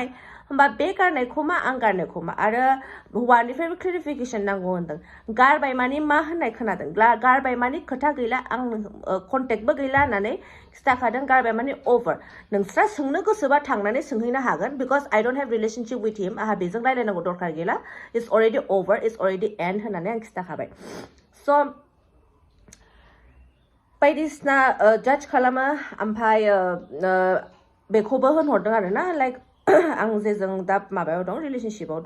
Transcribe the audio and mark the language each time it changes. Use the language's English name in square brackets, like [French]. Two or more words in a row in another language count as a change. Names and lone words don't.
[Bodo] होमबा बे गारनायखौ मा आं गारनायखौ मा आरो हौवानिफ्रायबो क्लेरिफिकेसन नांगौ होनदों गारबाय माने मा होननाय खोनादों गारबाय माने खोथा गैला आं कन्टेक्टबो गैला होननानै खिथाखादों गारबाय माने अभार नोंस्रा सोंनो गोसोबा थांनानै सोंहैनो हागोन [English] because I don't have relationship with him [Bodo] आंहा बेजों रायलायनांगौ दरकार गैला [English] it's already over it's already end [Bodo] होननानै आं खिथाखाबाय स' बायदिसिना जाज खालामो ओमफ्राय बेखौबो होनहरदों आरो ना लाइक आं जेजों दा माबायाव दं रिलेशनशिपआव